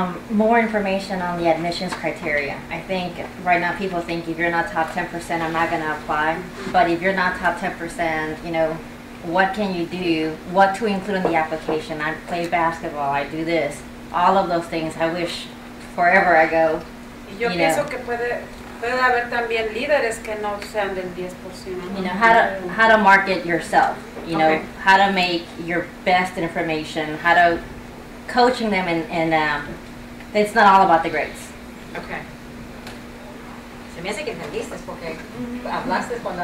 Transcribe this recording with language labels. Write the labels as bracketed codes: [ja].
[en] More information on the admissions criteria. I think right now people think if you're not top 10%, I'm not going to apply. But if you're not top 10%, you know, what can you do? What to include in the application? I play basketball, I do this. All of those things, I wish forever ago. [es] Yo pienso que puede haber también líderes que no sean del 10%. [en] You know, how to market yourself. You know, how to make your best information, how to coaching them, and it's not all about the grades. Okay. [es] Se me hace que entendiste porque hablaste cuando